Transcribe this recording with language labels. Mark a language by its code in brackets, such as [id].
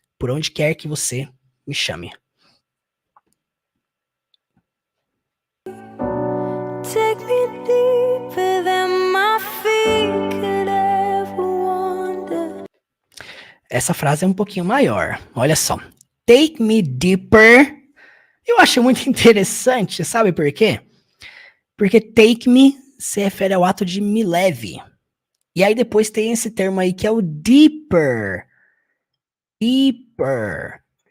[pt] Por onde quer que você me chame. [en] Take me deeper than my feet could ever wander. [pt] Essa frase é um pouquinho maior. Olha só. [en] Take me deeper. [pt] Eu acho muito interessante, sabe por quê? Porque [en] take me [pt] se refere ao ato de me leve. E aí depois tem esse termo aí que é o deeper. Deeper.